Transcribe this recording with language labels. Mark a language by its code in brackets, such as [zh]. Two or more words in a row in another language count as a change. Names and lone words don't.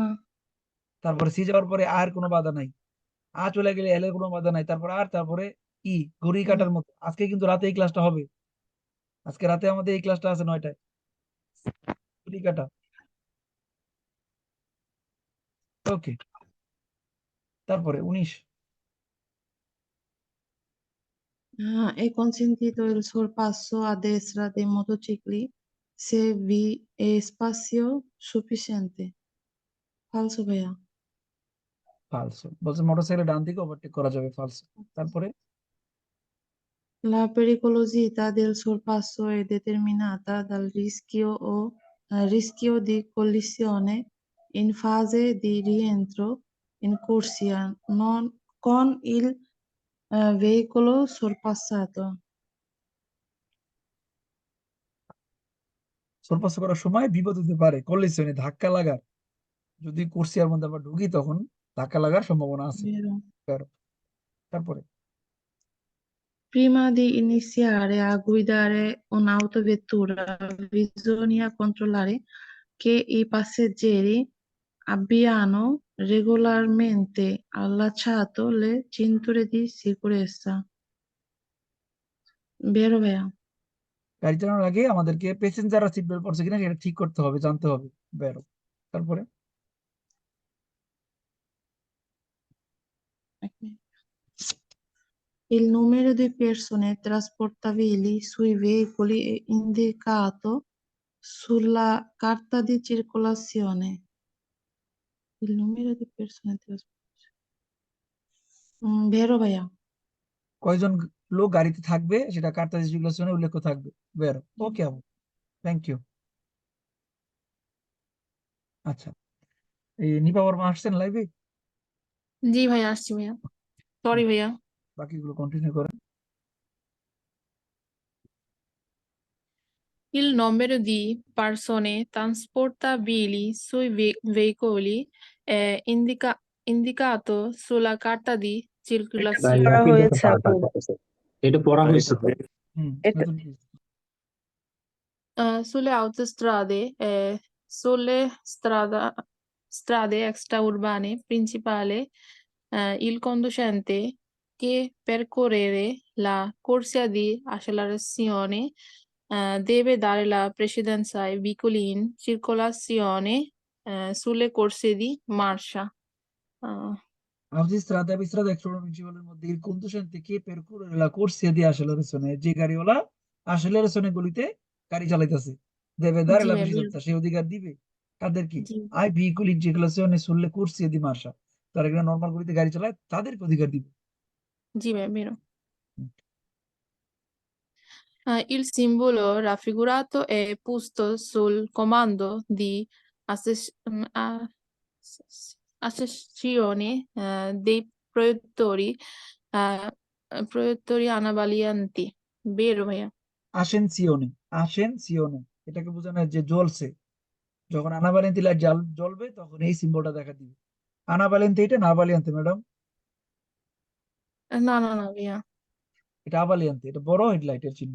[bn] তারপরে সি যাওয়ার পরে আর কোনো বাধা নাই আ চলে গেলে এল এর কোনো বাধা নাই তারপর আর তারপরে ই ঘড়ি হুম, কাটার মতো আজকে কিন্তু রাতে এই ক্লাসটা হবে আজকে রাতে আমাদের এই ক্লাসটা আছে 9টায় ঘড়ি কাটা ওকে তারপরে 19 [it] È consentito il sorpasso a destra dei motocicli se vi è spazio sufficiente. [bn] Falso ভাইয়া? ফালসো বলছে মোটরসাইকেল ডান দিকে ওভারটেক করা যাবে ফালসো তারপরে [it] La pericolosità del sorpasso è determinata dal rischio di collisione in fase di rientro in corsia con il veicolo sorpassato. [bn] সরপাস করার সময় বিপদ হতে পারে, কলিশনে ধাক্কা লাগার, যদি কোর্সিয়ার মধ্যে আমরা ঢুকি তখন ধাক্কা লাগার সম্ভাবনা আছে। Vero? তেরো। তারপরে [it] Prima di iniziare a guidare un'autovettura, bisogna controllare che i passeggeri abbiano regolarmente allacciato le cinture di sicurezza. [bn] Vero, Bea? গাড়ি চালানোর আগে আমাদেরকে প্যাসেঞ্জাররা [en] seat belt [bn] পরছে কিনা সেটা ঠিক করতে হবে, জানতে হবে। বেরো। তারপরে [it] Il numero di persone trasportabili sui veicoli è indicato sulla carta di circolazione. Il numero di persone trasportabili. [bn] Vero, Bea? কয়জন লোক গাড়িতে থাকবে সেটা কার্তা রেজিস্ট্রেশনে উল্লেখ থাকবে। বেরো। ওকে আপু, [en] thank you. [bn] আচ্ছা, এই নিপা বর্মা আসছেন লাইভে? জি ভাইয়া, আসছি ভাইয়া, সরি ভাইয়া। বাকিগুলো কন্টিনিউ করেন। [it] Il numero di persone trasportabili sui veicoli è indicato sulla carta di circolazione. [bn] করা হয়েছে আপু। এটা পড়া হয়েছে তো। এটা নতুন কি? [it] Sulle autostrade e sulle strade extraurbane principali, il conducente che percorrere la corsia di accelerazione deve dare la precedenza ai veicoli in circolazione sulle corsie di marcia. Autostrada e strada extraprovinciale মধ্যে il conducente che percorre la corsia di accelerazione, [bn] যে গাড়িওয়ালা [it] accelerazione [bn] গলিতে গাড়ি চালাইতেছে, [it] deve dare [bn] জি [it] la [bn] ভাইয়া, precedenza, সে অধিকার দিবে তাদের কি জি [it] ai veicoli in circolazione sulle corsie di marcia, [bn] তারা এখানে নর্মাল গলিতে গাড়ি চালায় তাদেরকে অধিকার দিবে। জি ভাইয়া, vero. [it] Il simbolo raffigurato è posto sul comando di accessione dei proiettori anavalianti. [bn] Vero ভাইয়া? আসেনসিওনে, আসেনসিওনে এটাকে বোঝানো হয় যে জ্বলছে, যখন আনাবালিয়ান্তি লাইট জ্বলবে তখন এই সিম্বলটা দেখা দিবে। আনাবালিয়ান্তি এটা না আবালিয়ান্তি ম্যাডাম? না না না ভাইয়া। এটা আবালিয়ান্তি, এটা বড় হেডলাইটের চিহ্ন।